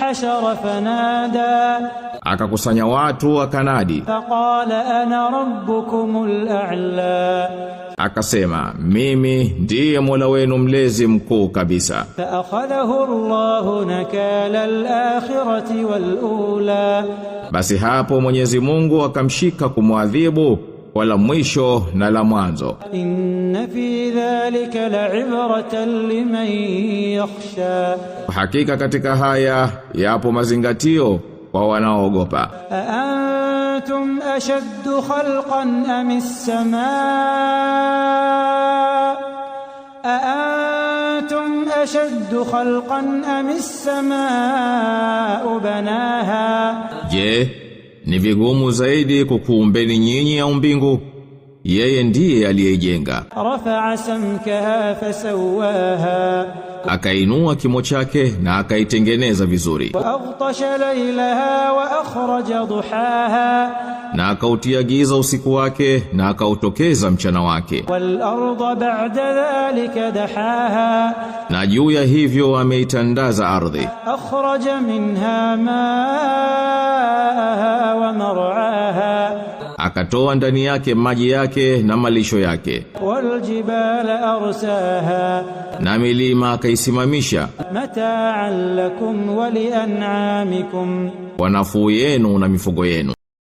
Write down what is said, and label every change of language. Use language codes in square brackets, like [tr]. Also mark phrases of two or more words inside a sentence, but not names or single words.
[ar] فحشر فنادى [sw] akakusanya watu akanadi [ar] فقال أنا ربكم الأعلى [sw] akasema mimi ndiye Mola wenu mlezi mkuu kabisa. [ar] فأخذه الله نكال الآخرة والأولى [sw] Basi hapo Mwenyezi Mungu akamshika kumwadhibu wala mwisho na la mwanzo. [ar] إن في ذلك لعبرة لمن يخشى [sw] Hakika katika haya yapo mazingatio kwa wanaoogopa. [ar] أأنتم أشد خلقا أم السماء أأنتم أشد خلقا أم السماء بناها [sw] Je, ni vigumu zaidi kukuumbeni nyinyi au mbingu? Yeye ndiye aliyejenga. [ar] رفع سمكها فسواها [sw] Akainua kimo chake na akaitengeneza vizuri. [ar] وأغطش ليلها وأخرج ضحاها [sw] Na akautia giza usiku wake na akautokeza mchana wake. [ar] والأرض بعد ذلك دحاها [sw] Na juu ya hivyo ameitandaza ardhi. [ar] أخرج منها ماءها ومرعاها [sw] Akatoa ndani yake maji yake na malisho yake. [ar] والجبال أرساها [sw] Na milima akaisimamisha [ar] متاعا لكم ولأنعامكم [sw] kwa nafuu yenu na mifugo yenu.